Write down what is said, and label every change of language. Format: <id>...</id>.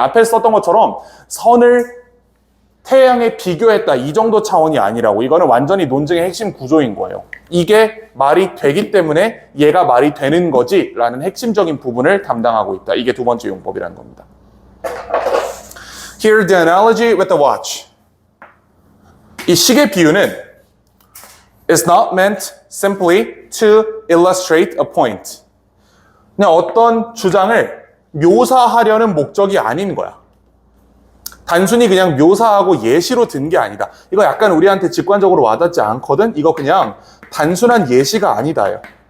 <ko>앞에 썼던 것처럼 선을 태양에 비교했다, 이 정도 차원이 아니라고. 이거는 완전히 논증의 핵심 구조인 거예요. 이게 말이 되기 때문에 얘가 말이 되는 거지 라는 핵심적인 부분을 담당하고 있다. 이게 두 번째 용법이라는 겁니다.</ko> <en>Here the analogy with the watch.</en> <ko>이 시계 비유는</ko> <en>is not meant simply to illustrate a point.</en> <ko>그냥 어떤 주장을 묘사하려는 목적이 아닌 거야. 단순히 그냥 묘사하고 예시로 든 게 아니다. 이거 약간 우리한테 직관적으로 와닿지 않거든? 이거 그냥 단순한 예시가 아니다요.</ko>